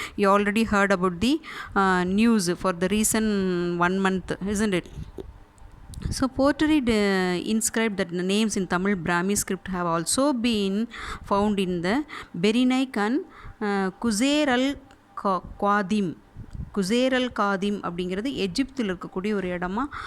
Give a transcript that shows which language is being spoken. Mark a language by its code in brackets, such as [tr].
[en] You already heard about the news for the recent 1 month, isn't it? So pottery inscribed that the names in Tamil Brahmi script have also been found in the Berinaic and Kuzair al-Qadim. [ta] குசேரல் Khadim அப்படிங்கிறது எஜிப்தில் இருக்கக்கூடிய ஒரு இடமா.